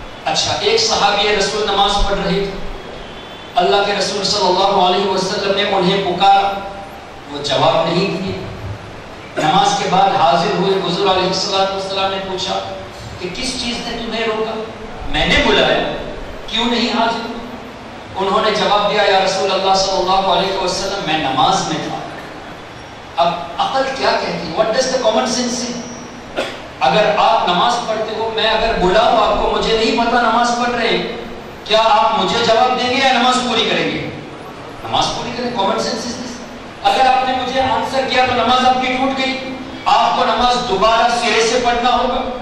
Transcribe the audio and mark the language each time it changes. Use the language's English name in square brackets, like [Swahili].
[Urdu] اچھا، ایک صحابی رسول نماز پڑھ رہے تھے. اللہ کے رسول صلی اللہ علیہ وسلم نے انہیں پکارا، وہ جواب نہیں دیے. نماز کے بعد حاضر ہوئے حضور علیہ السلام نے پوچھا کہ کس چیز نے تمہیں روکا؟ میں نے بلایا، کیوں نہیں حاضر؟ انہوں نے جواب دیا یا رسول اللہ صلی اللہ علیہ وسلم میں نماز میں تھا. اب عقل کیا کہتی ہے؟ [English] What does the common sense say? [Urdu] اگر آپ نماز پڑھتے ہو، میں اگر بلاؤں آپ کو، مجھے نہیں پتا نماز پڑھ رہے، کیا آپ مجھے جواب دیں گے یا نماز پوری کریں گے؟ نماز پوری کریں. [English] common sense is this. [Urdu] اگر آپ نے مجھے آنسر کیا تو نماز آپ کی ٹوٹ گئی، آپ کو نماز دوبارہ سرے سے پڑھنا ہوگا.